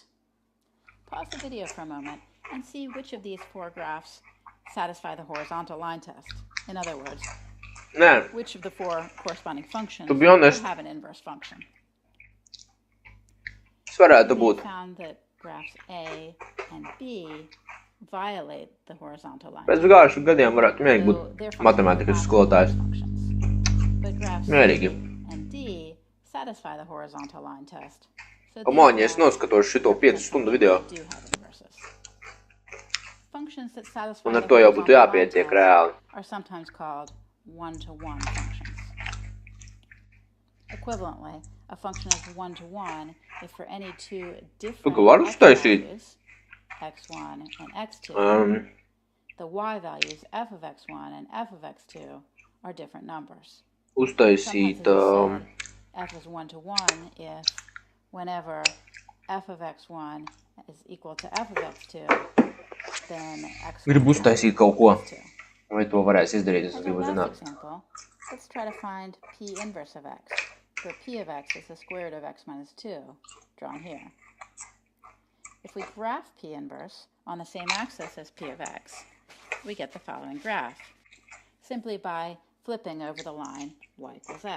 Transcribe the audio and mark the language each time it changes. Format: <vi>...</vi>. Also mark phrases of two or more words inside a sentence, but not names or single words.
<en>Pause the video for a moment and see which of these four graphs satisfy the horizontal line test. In other words, which of the four corresponding functions have an inverse function. We found that graphs A and B violate the horizontal line test.</en> <lv>Pēc gadiem varētu mierīgi būt matemātikas skolotājs.</lv> <en>But graphs C and D satisfy the horizontal line test.</en> <lv>Komāņi, es noskatos šito 5 stundu video.</lv> <en>Functions that satisfy</en> <lv>Un ar to jau būtu jāpietiek reāli.</lv> <en>Are sometimes called one-to-one functions. Equivalently, a function is one-to-one if for any two different x values, x1 and x2, the y values f of x1 and f of x2 are different numbers.</en> <lv>Uztaisīt</lv> <en>f is one-to-one if whenever f of x1 is equal to f of x2, then x1</en> <lv>gribu uztaisīt kaut ko. Vai to varēs izdarīt, es gribu zināt.</lv> <en>Example, let's try to find p inverse of x, where p of x is the square root of x minus 2, drawn here. If we graph p inverse on the same axis as p of x, we get the following graph, simply by flipping over the line y equals x.</en>